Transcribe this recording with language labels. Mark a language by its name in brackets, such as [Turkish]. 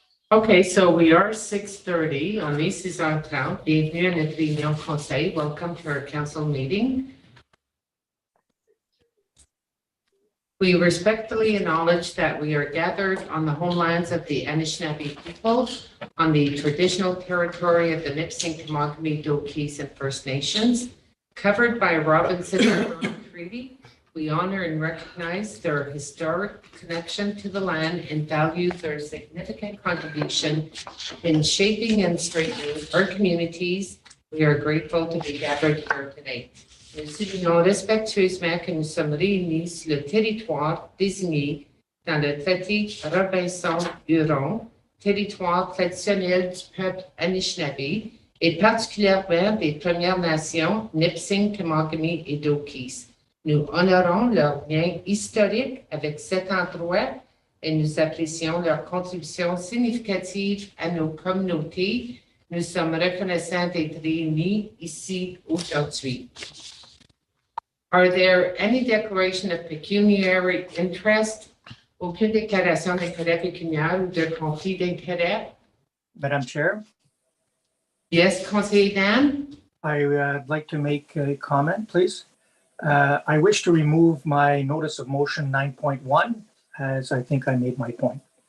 [English] Okay, so we are 6:30. [French] On est 6h30. Bienvenue à notre réunion conseil. [English] Welcome to our council meeting. We respectfully acknowledge that we are gathered on the homelands of the Anishinaabe people, on the traditional territory of the Nipissing, Tamagami, Dokis, and First Nations, covered by Robinson Treaty. We honor and recognize their historic connection to the land and value their significant contribution in shaping and strengthening our communities. We are grateful to be gathered here today. [French] Nous soulignons respectueusement que nous sommes réunis sur le territoire désigné dans le traité Robinson-Huron, territoire traditionnel du peuple Anishinaabe et particulièrement des Premières Nations, Nipissing, Tamagami et Dokis. Nous honorons leur lien historique avec cet endroit et nous apprécions leur contribution significative à nos communautés. Nous sommes reconnaissants d'être réunis ici aujourd'hui. [English] Are there any declaration of pecuniary interest? [French] Aucune déclaration d'intérêt pécuniaire ou de conflit d'intérêt? [English] Madam Chair, Yes, Conseiller Dan? I'd like to make a comment, please. I wish to remove my notice of motion 9.1, as I think I made my point.